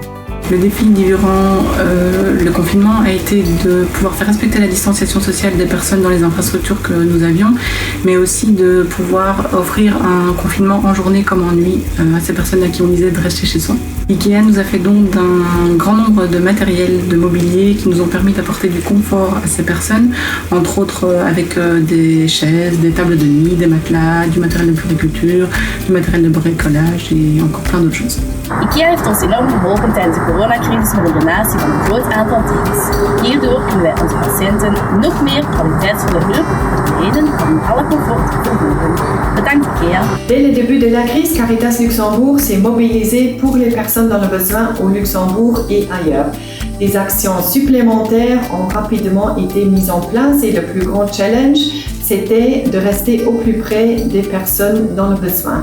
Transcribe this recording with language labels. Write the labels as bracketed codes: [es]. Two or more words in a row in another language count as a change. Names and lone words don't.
[fr] Le défi durant le confinement a été de pouvoir faire respecter la distanciation sociale des personnes dans les infrastructures que nous avions, mais aussi de pouvoir offrir un confinement en journée comme en nuit à ces personnes à qui on disait de rester chez soi. IKEA nous a fait don d'un grand nombre de matériel, de mobilier qui nous ont permis d'apporter du confort à ces personnes, entre autres avec des chaises, des tables de nuit, des matelas, du matériel de puriculture, du matériel de bricolage et encore plein d'autres choses. [nl] IKEA heeft ons enorm geholpen tijdens de coronacrisis met de donatie van een groot aantal teams. Hierdoor kunnen wij onze patiënten nog meer kwaliteitsvolle hulp bieden en alle comfort verhogen. Bedankt IKEA. [fr] Dès le début de la crise, Caritas Luxembourg s'est mobilisé pour les personnes dans le besoin au Luxembourg et ailleurs. Des actions supplémentaires ont rapidement été mises en place et le plus grand challenge, c'était de rester au plus près des personnes dans le besoin.